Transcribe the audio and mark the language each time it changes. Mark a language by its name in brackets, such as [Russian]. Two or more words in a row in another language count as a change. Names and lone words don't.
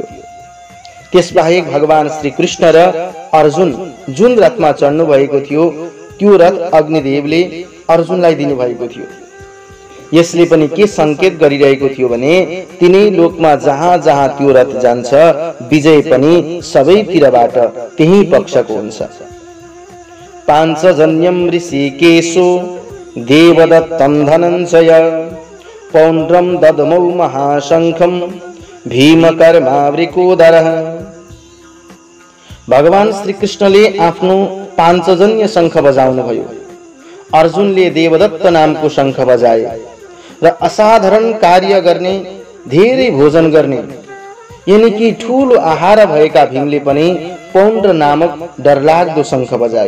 [Nepali] त्यसबाहेक भगवान श्री कृष्ण र अर्जुन जुन रथमा चढ्नु भएको थियो त्यो रथ अग्निदेवले अर्जुनलाई दिनुभएको थियो। यसले पनि के संकेत गरिरहेको थियो भने तिनै लोकमा जहाँ जहाँ त्यो रथ जान्छ विजय पनि सबैतिरबाट त्यही पक्षको हुन्छ। [Sanskrit] पाञ्चजन्यम ऋषिकेशो देवदत्तं धनञ्जय पौण्ड्रं ददमौ महाशंखं भीमकर्मावृकोदरः। [Nepali] भगवान श्री कृष्णले आफ्नो पाञ्चजन्य शंख बजाउनु भयो। अर्जुनले देवदत्त नामको शंख बजाए र असाधारण कार्य गर्ने, धेरै भोजन गर्ने [Hindi] यानी कि [Nepali] ठूलो आहार भएका भीमले पनि पौण्ड्र नामक डरलाग्दो शंख बजाए।